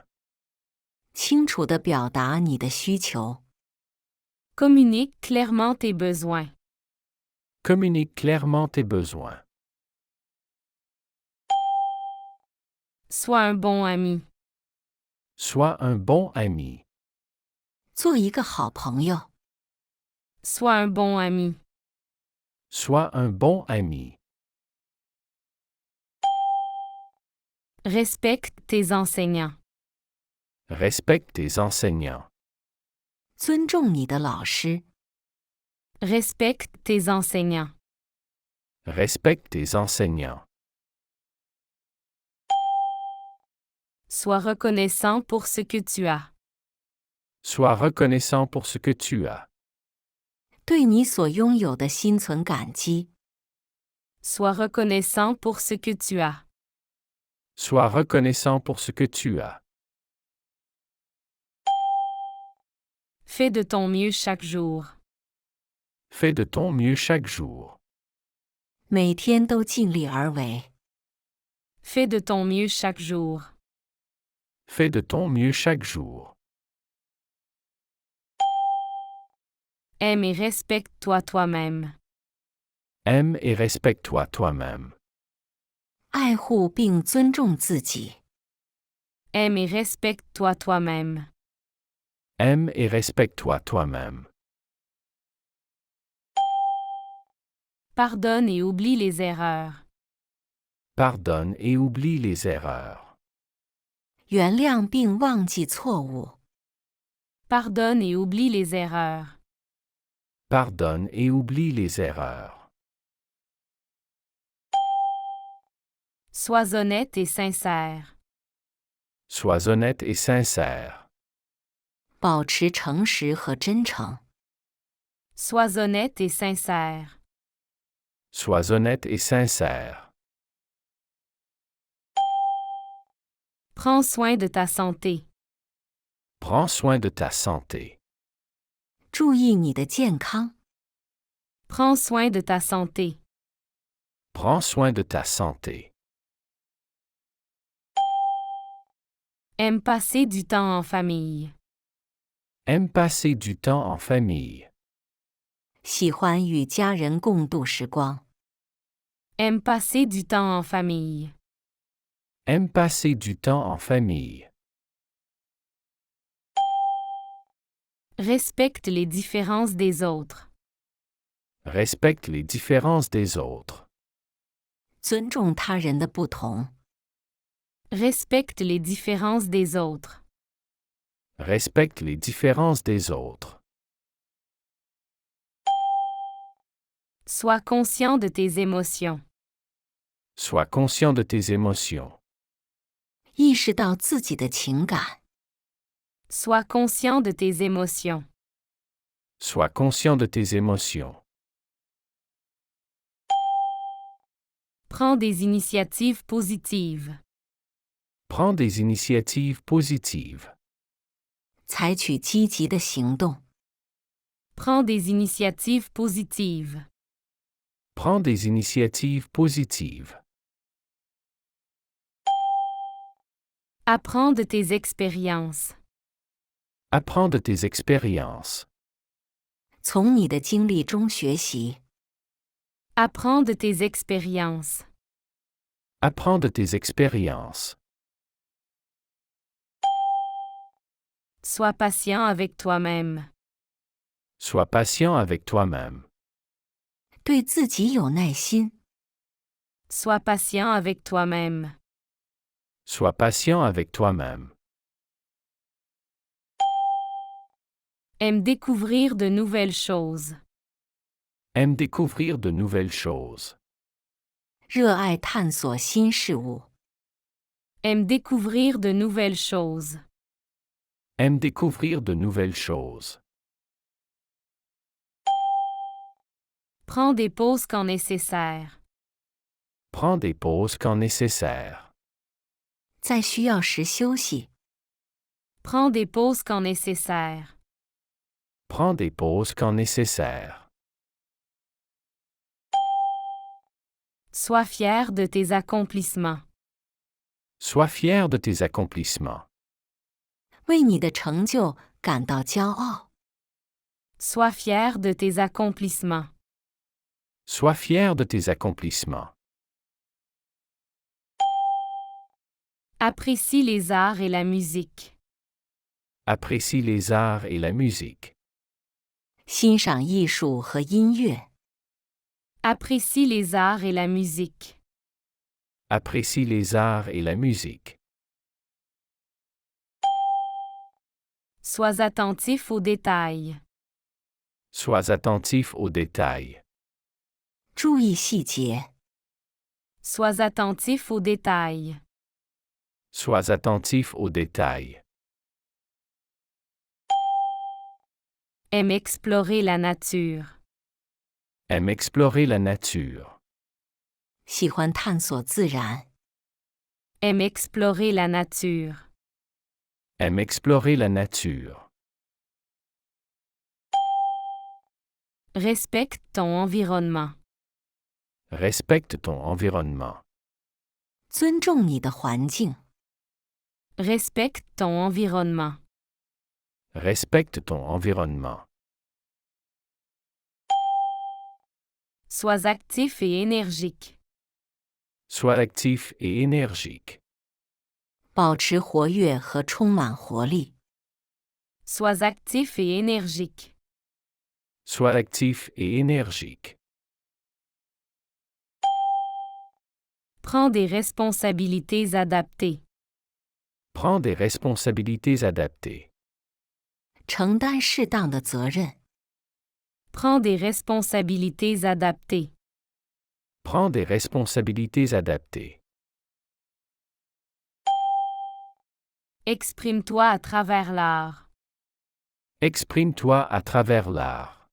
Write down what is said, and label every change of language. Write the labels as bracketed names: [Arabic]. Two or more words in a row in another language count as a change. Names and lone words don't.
[Chinese] 清楚地表达你的需求。 [French] Communique clairement tes besoins. Communique clairement tes besoins. Sois un bon ami. Sois un bon ami. [Chinese] 做一个好朋友。 [French] Sois un bon ami. Sois un bon ami. Respecte tes enseignants. Respecte tes enseignants. [Chinese] 尊重你的老师。 [French] Respecte tes enseignants. Respecte tes enseignants. Sois reconnaissant pour ce que tu as. Sois reconnaissant pour ce que tu as. [Chinese] 对你所拥有的心存感激。 [French] Sois reconnaissant pour ce que tu as. Sois reconnaissant pour ce que tu as. Fais de ton mieux chaque jour. Fais de ton mieux chaque jour. [Chinese] 每天都尽力而为。 [French] Fais de ton mieux chaque jour. Fais de ton mieux chaque jour. Aime et respecte-toi toi-même. Aime et respecte-toi toi-même. [Chinese] 爱护并尊重自己。 [French] Aime et respecte-toi toi-même. Aime et respecte-toi toi-même. Pardonne et oublie les erreurs. Pardonne et oublie les erreurs. [Chinese] 原谅并忘记错误。 [French] Pardonne et oublie les erreurs. Pardonne et oublie les erreurs. Sois honnête et sincère. Sois honnête et sincère. [Chinese] 保持诚实和真诚。 [French] Sois honnête et sincère. Sois honnête et sincère. Prends soin de ta santé. Prends soin de ta santé. [Chinese] 注意你的健康。 [French] Prends soin de ta santé. Prends soin de ta santé. Aime passer du temps en famille. Aime passer du temps en famille. [Chinese] 喜欢与家人共度时光。 [French] Aime passer du temps en famille. Aime passer du temps en famille. Respecte les différences des autres. Respecte les différences des autres. [Chinese] 尊重他人的不同。 [French] Respecte les différences des autres. Respecte les différences des autres. Sois conscient de tes émotions. Sois conscient de tes émotions. [Chinese] 意识到自己的情感。 [French] Sois conscient de tes émotions. Sois conscient de tes émotions. Prends des initiatives positives. Prends des initiatives positives. [Chinese] 采取积极的行动。 [French] Prends des initiatives positives. Prends des initiatives positives. Apprends de tes expériences. Apprends de tes expériences. [Chinese] 从你的经历中学习。 [French] Apprends de tes expériences. Apprends de tes expériences. Sois patient avec toi-même. Sois patient avec toi-même. [Chinese] 对自己有耐心。 [French] Sois patient avec toi-même. Sois patient avec toi-même. Aime découvrir de nouvelles choses. Aime découvrir de nouvelles choses. [Chinese] 热爱探索新事物。 [French] Aime découvrir de nouvelles choses. Aime découvrir de nouvelles choses. Prend des pauses quand nécessaire. Prend des pauses quand nécessaire. [Chinese] 在需要时休息。 [French] Prend des pauses quand nécessaire. Prend des pauses quand nécessaire. Sois fier de tes accomplissements. Sois fier de tes accomplissements. [Chinese] 为你的成就感到骄傲。 [French] Sois fier de tes accomplissements. Sois fier de tes accomplissements. Apprécie les arts et la musique. Apprécie les arts et la musique. [Chinese] 欣赏艺术和音乐。 [French] Apprécie les arts et la musique. Apprécie les arts et la musique. Sois attentif aux détails. Sois attentif aux détails. [Chinese] 注意细节。 [French] Sois attentif aux détails. Sois attentif aux détails. Aime explorer la nature. Aime explorer la nature. [Chinese] 喜欢探索自然。 [French] Aime explorer la nature. Aime explorer la nature. Respecte ton environnement. Respecte ton environnement. [Chinese] 尊重你的环境。 [French] Respecte ton environnement. Respecte ton environnement. Sois actif et énergique. Sois actif et énergique. [Chinese] 保持活跃和充满活力。 [French] Sois actif et énergique. Sois actif et énergique. Prends des responsabilités adaptées. Prends des responsabilités adaptées. [Chinese] 承担适当的责任。 [French] Prends des responsabilités adaptées. Prends des responsabilités adaptées. Exprime-toi à travers l'art. Exprime-toi à travers l'art.